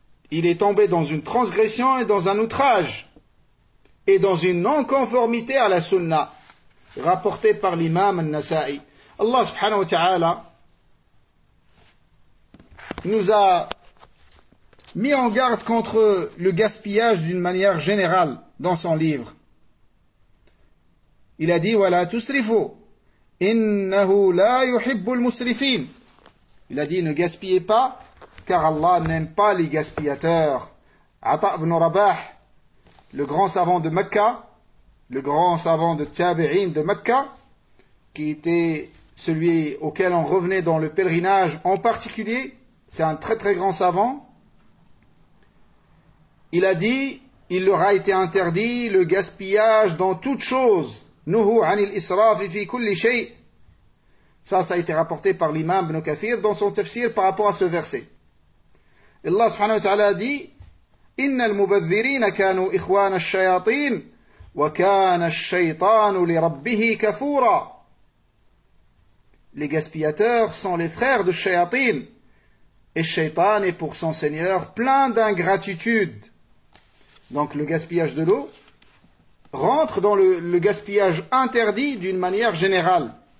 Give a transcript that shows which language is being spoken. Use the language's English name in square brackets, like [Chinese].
[French] Il est tombé dans une transgression et dans un outrage. Et dans une non-conformité à la sunna, rapportée par l'imam al-Nasa'i. Allah subhanahu wa ta'ala nous a mis en garde contre le gaspillage d'une manière générale dans son livre. Il a dit, [Arabic] وَلَا تُسْرِفُوا إِنَّهُ لَا يُحِبُّ الْمُسْرِفِينَ. [French] Il a dit, ne gaspillez pas, car Allah n'aime pas les gaspillateurs. Atta ibn Rabah, le grand savant de Mecca, le grand savant de Tabi'in de Mecca, qui était celui auquel on revenait dans le pèlerinage en particulier, c'est un très très grand savant, il a dit, il leur a été interdit le gaspillage dans toute chose. [Arabic] Nuhu anil israf fi kulli shay. [French] Ça a été rapporté par l'imam Ibn Kathir dans son tafsir par rapport à ce verset. [Arabic] Allah subhanahu wa ta'ala [French] a dit, [Arabic] إِنَّ الْمُبَذِّرِينَ كَانُوا إِخْوَانَ الشَّيَاطِينَ وَكَانَ الشَّيْطَانُ لِرَبِّهِ كَفُورًا. [French] Les gaspillateurs sont les frères de Shayatin, et Shaytan est pour son Seigneur plein d'ingratitude. Donc le gaspillage de l'eau rentre dans le gaspillage interdit d'une manière générale.